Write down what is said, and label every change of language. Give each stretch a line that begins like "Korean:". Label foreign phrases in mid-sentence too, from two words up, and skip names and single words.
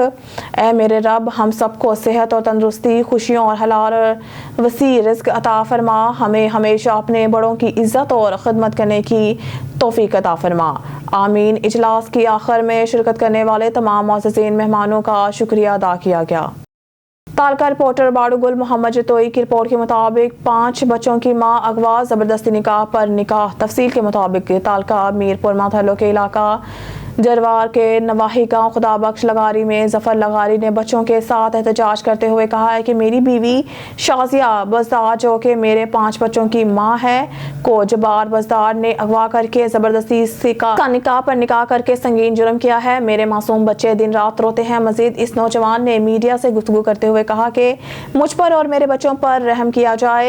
Urdu: اے میرے رب، ہم سب کو صحت اور تندرستی، خوشیوں اور حلال اور وسیع رزق عطا فرما. ہمیں ہمیشہ اپنے بڑوں کی عزت اور خدمت کرنے کی توفیق عطا فرما. आमीन। اجلاس کی آخر میں شرکت کرنے والے تمام معززین مہمانوں کا شکریہ ادا کیا گیا. تعلقہ رپورٹر باڑوگل محمد جتوئی کی رپورٹ کے مطابق 5 بچوں کی ماں اغوا، زبردستی نکاح پر نکاح. تفصیل کے مطابق تعلقہ میرپور ماتھیلو کے علاقہ جروار کے نواحی گاؤں خدابخش لغاری میں ظفر لغاری نے بچوں کے ساتھ احتجاج کرتے ہوئے کہا ہے کہ میری بیوی شازیہ بزدار، جو کہ میرے 5 بچوں کی ماں ہے، کو جبار بزدار نے اغوا کر کے زبردستی کا نکاح پر نکاح کر کے سنگین جرم کیا ہے. میرے معصوم بچے دن رات روتے ہیں۔ مزید اس نوجوان نے میڈیا سے گفتگو کرتے ہوئے کہا کہ مجھ پر اور میرے بچوں پر رحم کیا جائے.